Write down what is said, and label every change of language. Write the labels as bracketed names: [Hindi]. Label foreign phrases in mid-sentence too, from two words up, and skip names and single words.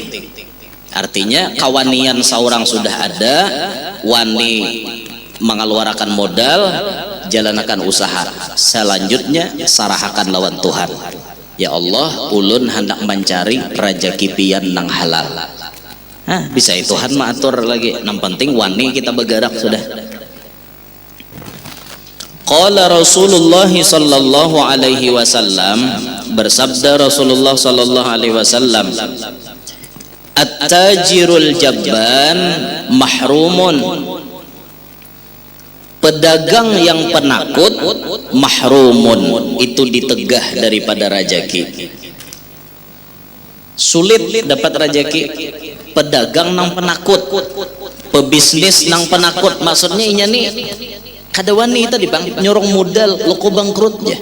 [Banjar] Artinya kawanian seorang sudah ada, wani mengeluarkan modal, jalankan usaha, selanjutnya sarahakan lawan Tuhan. Ya Allah, ulun hendak mencari rezeki pian nang halal. Bisa itu Tuhan maatur lagi. Yang penting wani kita bergerak sudah. [Arabic] قال رسول الله صلى الله عليه وسلم, bersabda رسول الله صلى الله عليه وسلم, التاجر الجبان محروم. [Indonesian] Pedagang yang penakut mahrumun, itu ditegah daripada rezeki. Sulit dapat rezeki. [Banjar] Pedagang nang penakut, pebisnis nang penakut, maksudnya inya nih kada wani tadi bang nyorong modal loko bangkrut ya.